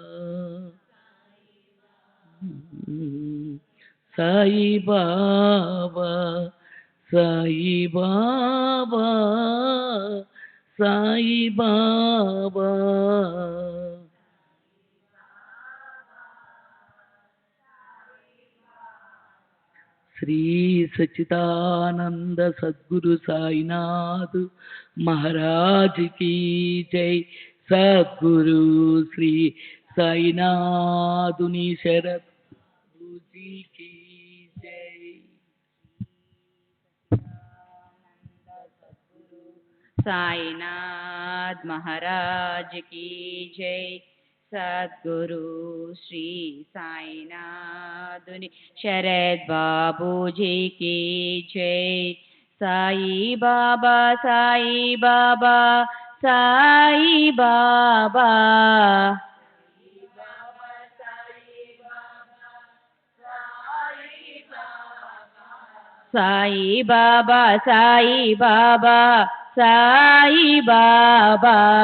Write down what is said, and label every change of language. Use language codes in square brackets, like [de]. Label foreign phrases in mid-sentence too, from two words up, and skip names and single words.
[hi] సాయి బాబా సాయి బాబా సాయి బాబా శ్రీ సచ్చిదానంద సద్గురు సాయినాథ్ महाराज की जय सद्गुरु श्री साईनाथुनि शरद जी की जय साईनाथ महाराज की जय सद्गुरु श्री साईनाथुनि शरद बाबू जी की जय साई बाबा साई बाबा साई बाबा साई बाबा साई बाबा साई बाबा